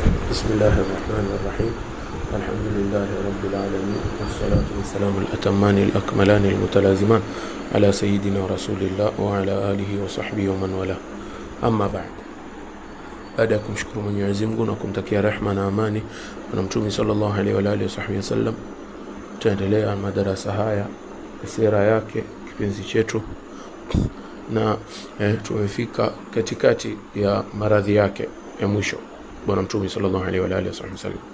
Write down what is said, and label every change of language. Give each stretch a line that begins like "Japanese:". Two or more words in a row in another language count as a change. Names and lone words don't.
Arabic: بسم الله الرحمن الرحيم. الحمد لله رب العالمين، والصلاة والسلام الأتمان الأكملان المتلازمان على سيدنا رسول الله وعلى آله وصحبه ومن والاه. أما بعد،
Swahili: baada ya kumshukuru Mwenyezi Mungu na kumtakia rehema na amani na Mtume
Arabic: صلى الله عليه وعلى آله وسلم,
Swahili: tuendelea madarasa haya sira yake kipenzi chetu, na tumefika katikati ya maradhi yake ya mwisho bwana Mtume
Arabic: صلى الله عليه وعلى آله وسلم.